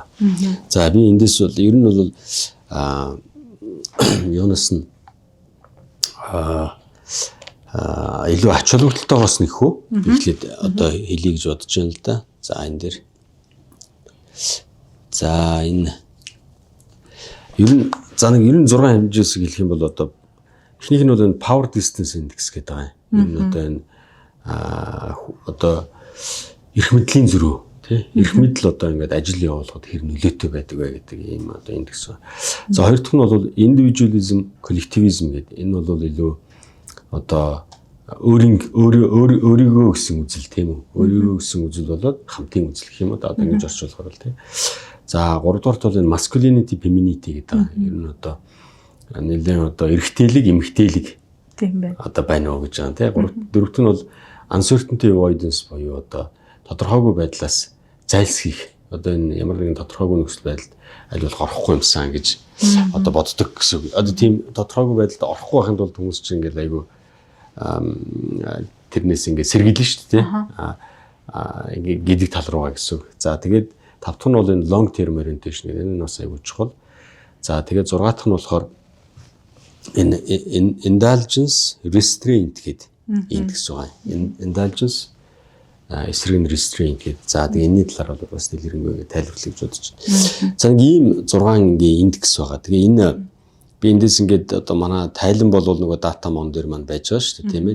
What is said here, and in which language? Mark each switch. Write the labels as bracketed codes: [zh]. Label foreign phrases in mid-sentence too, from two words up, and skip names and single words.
[mn] За би эндээс бол ер нь бол юунаас нь илүү ач холбогдолтойгоос нэхүү би эхлээд одоо хэлье гэж бодож байна л да. За энэ дээр за энэ ер нь 6 хэмжээс хэлэх юм бол одоо эхнийх нь бол энэ [en] power distance index [mn] гэдэг байгаа юм. Энэ одоо энэ одоо эрх мэдлийн зөрүү тий эрх мэдэл одоо ингээд ажил явуулахад хэр нөлөөтэй байдаг вэ гэдэг ийм одоо индекс байна. За хоёр дахь нь бол [en] individualism, collectivism [mn] гэдэг. Энэ бол илүү одоо өөрийгөө гэсэн үзэл тийм үү. Өөрийгөө гэсэн үзэл болоод хамтын үзэл гэх юм одоо ингэж орчуулахаар л тий. За гуравдугаарт бол энэ [en] masculinity, femininity [mn] гэдэг. Ер нь одоо нэлээд одоо эрэгтэйлэг, эмэгтэйлэг тийм байна. Одоо байна уу гэж байгаа тий. Дөрөвт нь бол [en] uncertainty avoidance [mn] буюу одоо тодорхойгүй байдлаас зайлсхийх. Одоо энэ ямар нэгэн тодорхойгүй нөхцөл байдалд аль болох орохгүй юмсан гэж одоо боддог гэсэн. Одоо тийм тодорхойгүй байдалд орохгүй байхын тулд хүмүүс чинь ингээл айгүй тэрнээс ингээд сэргийлнэ шүү дээ тий. Ингээд гэдэг тал руугаа гэсэн. За тэгээд тав дахь нь бол энэ [en] long term orientation [mn] гэдэг энэ бас айгүй чухал. За тэгээд 6 дахь нь болохоор энэ [en] indulgence restraint [mn] гэдэг индекс байгаа. Indulgence эсрэг нь restraint гэдэг. За тэгээ энэний талаар бол бас дэлгэрэнгүй тайлбарлая гэж бодож байна. За нэг ийм 6 ингийн индекс байгаа. Тэгээ энэ би эндээс ингээд одоо манай тайлан бол нөгөө дата мон дээр маань байж байгаа шүү дээ тийм ээ.